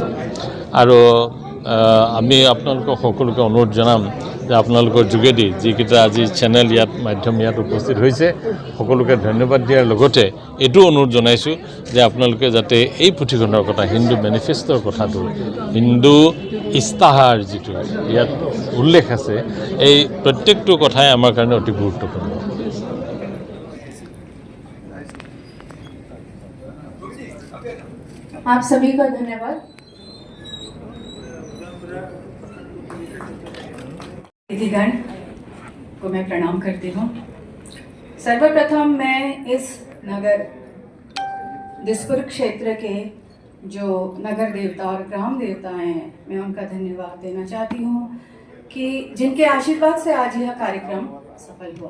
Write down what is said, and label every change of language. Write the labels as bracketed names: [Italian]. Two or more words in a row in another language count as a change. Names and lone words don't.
[Assamese] আৰু আমি আপোনালোকক সকলোকে অনুৰোধ জনাম যে আপোনালোকৰ যোগেদি যিকেইটা আজি চেনেল ইয়াত মাধ্যম ইয়াত উপস্থিত হৈছে সকলোকে ধন্যবাদ দিয়াৰ লগতে এইটো অনুৰোধ জনাইছোঁ যে আপোনালোকে যাতে এই পুথিখনৰ কথা, হিন্দু মেনিফেষ্টোৰ কথাটো, হিন্দু ইস্তাহাৰ যিটো ইয়াত উল্লেখ আছে, এই প্ৰত্যেকটো কথাই আমাৰ কাৰণে অতি গুৰুত্বপূৰ্ণ। [Hindi] आप सभी का धन्यवाद। अतिथिगण को मैं प्रणाम करती हूँ। सर्वप्रथम मैं इस नगर दिसपुर क्षेत्र के जो नगर देवता और ग्राम देवता हैं, मैं उनका धन्यवाद देना चाहती हूँ कि जिनके आशीर्वाद से आज यह कार्यक्रम सफल हुआ।